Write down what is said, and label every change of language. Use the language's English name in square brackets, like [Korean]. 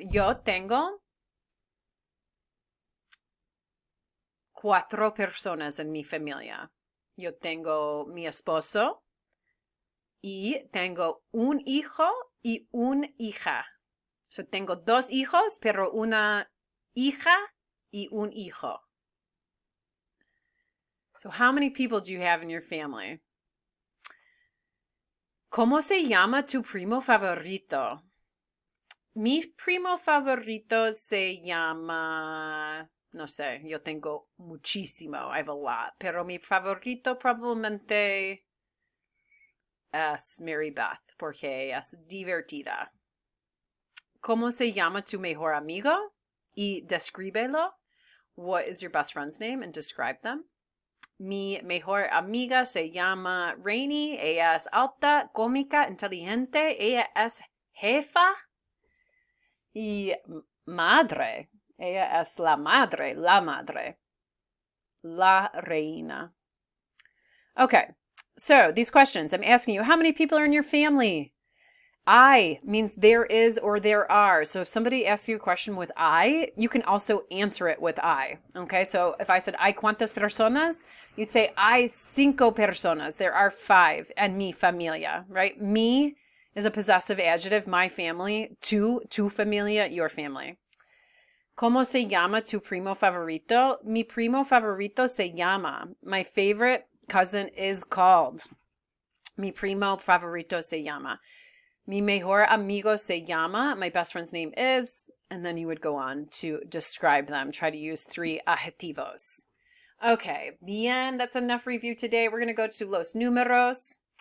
[Spanish] Yo tengo 4 personas en mi familia. Yo tengo mi esposo y tengo un hijo y una hija. So tengo 2 hijos, pero una hija y un hijo. [English] So how many people do you have in your family? [Spanish] ¿Cómo se llama tu primo favorito? Mi primo favorito se llama, no sé, yo tengo muchísimo, [English] I have a lot, [Spanish] pero mi favorito probablemente es Mary Beth, porque es divertida. ¿Cómo se llama tu mejor amigo? Y descríbelo. [English] What is your best friend's name? And describe them. [Spanish] Mi mejor amiga se llama Rainy. Ella es alta, cómica, inteligente. Ella es jefa y madre. Ella es la madre, la reina. [English] Okay, so these questions, I'm asking you, how many people are in your family? I means there is or there are. So if somebody asks you a question with I, you can also answer it with I. Okay, so if I said, [Spanish] ¿hay cuántas personas? [English] You'd say, [Spanish] hay 5 personas. [English] There are 5. And [Spanish] mi familia, [English] right? Mi is a possessive adjective, my family. [Spanish] Tu familia, [English] your family. [Spanish] ¿Cómo se llama tu primo favorito? Mi primo favorito se llama. [English] My favorite cousin is called. [Spanish] Mi primo favorito se llama. Mi mejor amigo se llama. [English] My best friend's name is. And then you would go on to describe them. Try to use 3 adjetivos. Okay, bien. That's enough review today. We're going to go to Los Números.